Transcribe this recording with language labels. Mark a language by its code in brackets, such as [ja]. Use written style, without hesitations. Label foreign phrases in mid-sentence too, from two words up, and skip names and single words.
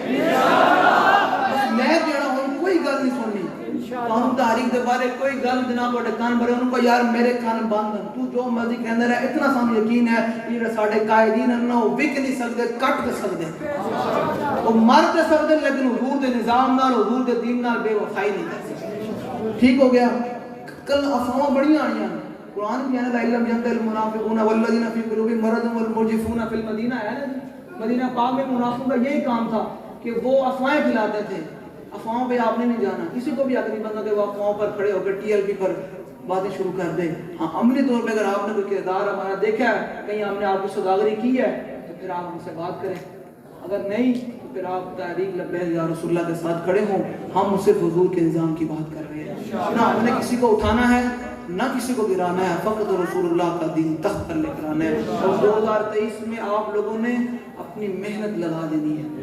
[pa] آنا لے کے آنا ہم کوئی گل نہیں سننی ہم تاریخ دے بارے کوئی گل جناب بڑے کان بھرے ان کو یار میرے کان بند تو جو مرضی کہندے رہے اتنا سامنے یقین ہے کہ ساڈے قائدین نہ وہ وک نہیں سکتے کٹ دے سکتے وہ مر دے سکتے لیکن حضور دے نظام نال حضور دے دین نال بے وفائی نہیں کر سکتے ٹھیک ہو گیا کل افواہ بڑی آنیاں قرآن کی ہے نا [ar] لَإِلَّمْ يَنْتَهِ الْمُنَافِقُونَ وَالَّذِينَ فِي قُلُوبِهِم مَرَضٌ وَالْمُرْجِفُونَ فِي الْمَدِينَةِ [ur] ہے نا مدینہ پاک میں منافقوں کا یہی کام تھا کہ وہ افواہیں پھیلاتے تھے افواہوں پہ آپ نے نہیں جانا کسی کو بھی اگر نہیں بنتا کہ وہ افواہوں پر کھڑے ہو کر ٹی ایل پی پر باتیں شروع کر دیں ہاں عملی طور پہ اگر آپ نے کوئی کردار ہمارا دیکھا ہے کہیں ہم نے آپ کی سوداگری کی ہے تو پھر آپ ہم سے بات کریں اگر نہیں تو پھر آپ تحریک لبیک یا رسول اللہ کے ساتھ کھڑے ہوں ہم صرف حضور کے نظام کی بات کر رہے ہیں نہ ہم نے کسی کو اٹھانا ہے نہ کسی کو گرانا ہے فقط رسول اللہ کا دین تخت پر لے کر آنا ہے اور 2023 میں آپ لوگوں نے اپنی محنت لگا دینی